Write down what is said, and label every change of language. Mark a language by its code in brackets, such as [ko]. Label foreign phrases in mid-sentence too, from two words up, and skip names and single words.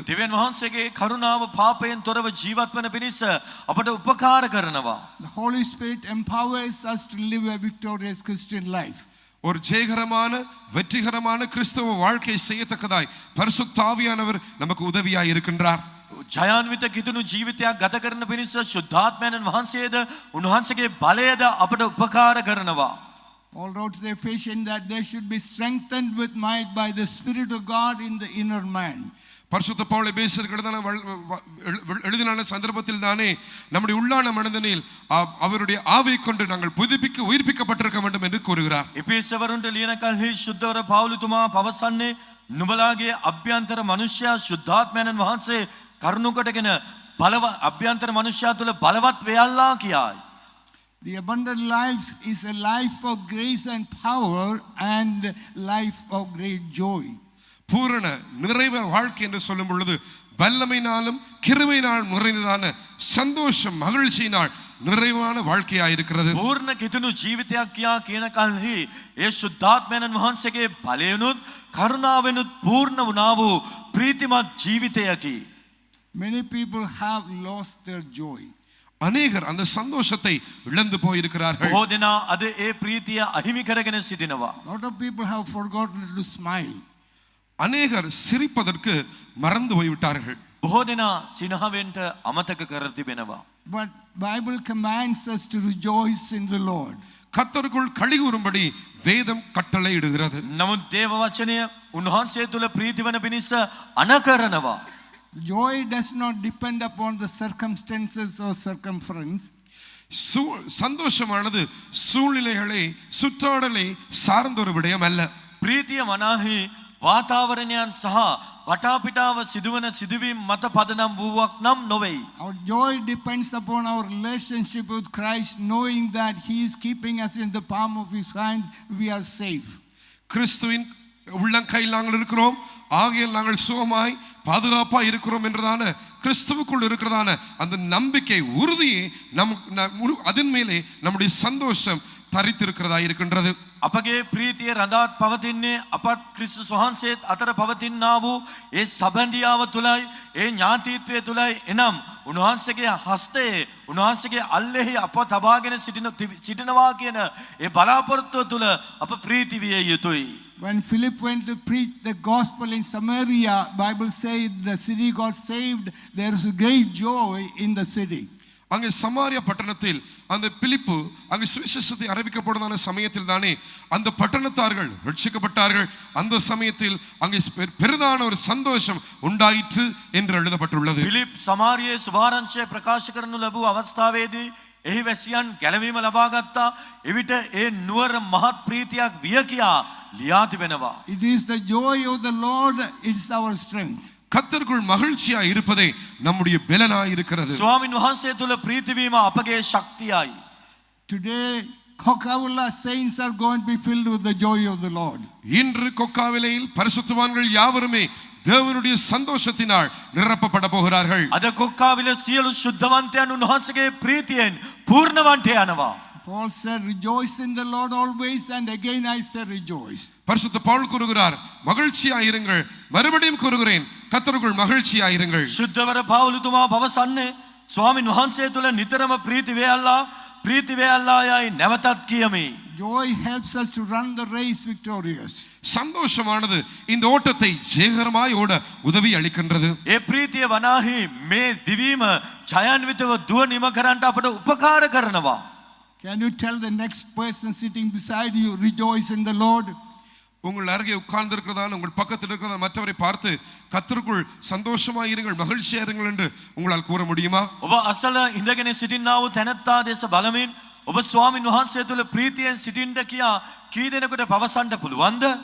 [si] දෙවියන් වහන්සේගේ කරුණාව පාපයෙන් තොරව ජීවත් වන පිණිස අපට උපකාර කරනවා. [en] The Holy Spirit empowers us to live a victorious Christian life. [ta] ஒரு ஜெயகரமான வெற்றிகரமான கிறிஸ்தவ வாழ்க்கை செய்யத்தக்கதாய் பரிசுத்த ஆவியானவர் நமக்கு உதவியாய் இருக்கின்றார். [si] ජයාන්විත කිතුණු ජීවිතයක් ගත කරන පිණිස ශුද්ධාත්මයන් වහන්සේද උන්වහන්සේගේ බලයද අපට උපකාර කරනවා. [en] Paul wrote to the Ephesians that they should be strengthened with might by the Spirit of God in the inner man. [ta] பரிசுத்த பவுல் எபேசியருக்கு எழுதின சந்தர்ப்பத்தில் தானே நம்முடைய உள்ளான மனிதனில் அவருடைய ஆவியை கொண்டு நாங்கள் உயிர்ப்பிக்கப்பட்டிருக்க வேண்டும் என்று கூறுகிறார். [si] එපේසවරුන්ට ලියන කල්හි ශුද්ධවර පවුලුතුමා පවසන්නේ නුඹලාගේ අභ්‍යන්තර මනුෂ්‍යයා ශුද්ධාත්මයන් වහන්සේ කරුණු කොටගෙන අභ්‍යන්තර මනුෂ්‍යයා තුළ බලවත් වෙයල්ලා කියයි. [en] The abundant life is a life of grace and power and life of great joy. [ta] பூரண நிறைவ வாழ்க்கை என்று சொல்லும் பொழுது வல்லமையினாலும் கிருபையினாலும் நிறைந்ததான சந்தோஷம் மகிழ்ச்சியினால் நிறைவான வாழ்க்கையாக இருக்கிறது. [si] பூர்ණ කිතුණු ජීවිතයක් කියා කියන කල්හි ඒ ශුද්ධාත්මයන් වහන්සේගේ බලයනුත් කරුණාවෙනුත් පූර්ණ වුණා වූ ප්‍රීතිමත් ජීවිතයකි. [en] Many people have lost their joy. [ta] அநேகர் அந்த சந்தோஷத்தை இழந்து போயிருக்கிறார்கள். [si] බොහෝ දෙනා අද ඒ ප්‍රීතිය අහිමි කරගෙන සිටිනවා. [en] A lot of people have forgotten to smile. [ta] அநேகர் சிரிப்பதற்கு மறந்து போய்விட்டார்கள். [si] බොහෝ දෙනා සිනහවෙන්ට අමතක කර තිබෙනවා. [en] But Bible commands us to rejoice in the Lord. [ta] கர்த்தருக்குள் களிகூரும்படி வேதம் கட்டளை இடுகிறது. [si] නමුත් දේව වචනය උන්වහන්සේ තුල ප්‍රීති වන පිණිස අණ කරනවා. [en] Joy does not depend upon the circumstances or circumference. [ta] சந்தோஷமானது சூழ்நிலைகளை சுற்றாடலை சார்ந்த ஒரு விடயம் அல்ல. [si] ප්‍රීතිය මනාහි වාතාවරණයන් සහ වටාපිටාව සිදුවන සිදුවීම් මත පදනම් වූවක් නම් නොවේයි. [en] Our joy depends upon our relationship with Christ, knowing that He is keeping us in the palm of His hand. We are safe. [ta] கிறிஸ்துவின் உள்ளங்கையில் நாங்கள் இருக்கிறோம், ஆகையால் நாங்கள் சுகமாய் பாதுகாப்பாக இருக்கிறோம் என்றதான கிறிஸ்துவுக்குள் இருக்கிறதான அந்த நம்பிக்கை உறுதியை அதன் மேலே நம்முடைய சந்தோஷம் தரித்திருக்கிறதா இருக்கின்றது. [si] අපගේ ප්‍රීතිය රඳාත් පවතින්නේ අපත් ක්‍රිස්තුස් වහන්සේත් අතර පවතිනා වූ ඒ සබඳියාව තුලයි ඒ ඥාතිත්වය තුලයි. එනම් උන්වහන්සේගේ හස්තයේ උන්වහන්සේගේ අල්ලෙහි අප තබාගෙන සිටිනවා කියන ඒ බලාපොරොත්තුව තුල අප ප්‍රීති විය යුතුයි. [en] When Philip went to preach the gospel in Samaria, Bible says the city got saved. There is a great joy in the city. [ta] அங்கே சமாரியா பட்டணத்தில் அந்த பிலிப்பு அங்கே சுவிசேஷத்தை அறிவிக்கப்படுவதான சமயத்தில் தானே அந்த பட்டணத்தார்கள் ரட்சிக்கப்பட்டார்கள். அந்த சமயத்தில் அங்கே பெரிதான ஒரு சந்தோஷம் உண்டாயிற்று என்று எழுதப்பட்டுள்ளது. [si] පිලිප් සමාරියේ සුභාරංශය ප්‍රකාශ කරනු ලැබූ අවස්ථාවේදී එහි වැසියන් ගැලවීම ලබා ගත්තා. එවිට ඒ නුවර මහත් ප්‍රීතියක් විය කියා ලියා තිබෙනවා. [en] It is the joy of the Lord, it's our strength. [ta] கர்த்தருக்குள் மகிழ்ச்சியா இருப்பதே நம்முடைய பலனாய் இருக்கிறது. [si] ස්වාමින් වහන්සේ තුල ප්‍රීති වීම අපගේ ශක්තියයි. [en] Today, Kokavula saints are going to be filled with the joy of the Lord. [ta] இன்று கொக்காவிலையில் பரிசுத்தவான்கள் யாவருமே தேவனுடைய சந்தோஷத்தினால் நிரப்பப்பட போகிறார்கள். [si] අද කොක්කාවිල සියලු ශුද්ධවන්තයන් උන්වහන්සේගේ ප්‍රීතියෙන් පූර්ණවන්ට යනවා. [en] Paul said, rejoice in the Lord always, and again I say rejoice. [ta] பரிசுத்த பவுல் கூறுகிறார், மகிழ்ச்சியாயிருங்கள். மறுபடியும் கூறுகிறேன், கர்த்தருக்குள் மகிழ்ச்சியாயிருங்கள். [si] ශුද්ධවර පවුලතුමා පවසන්නේ ස්වාමින් වහන්සේ තුල නිතරම ප්‍රීති වේල්ලා යයි නැවතත් කියමි. [en] Joy helps us to run the race victorious. [ta] சந்தோஷமானது இந்த ஓட்டத்தை ஜெயகரமாய் ஓட உதவி அளிக்கின்றது. [si] ඒ ප්‍රීතිය වනාහි මේ දිවීම ජයාන්විතව දුව නිම කරන්නට අපට උපකාර කරනවා. [en] Can you tell the next person sitting beside you, rejoice in the Lord? [ta] உங்கள் அருகே உட்கார்ந்து இருக்கிறதான உங்கள் பக்கத்தில் இருக்கிற மற்றவரை பார்த்து கர்த்தருக்குள் சந்தோஷமாய் இருங்கள், மகிழ்ச்சியா இருங்கள் என்று உங்களால் கூற முடியுமா? [si] ඔබ අසල ඉඳගෙන සිටින්නා වූ තැනැත්තා දෙස බලමින් ඔබ ස්වාමින් වහන්සේ තුල ප්‍රීතියෙන් සිටින්න කියා කී දෙනෙකුට පවසන්න පුළුවන්ද?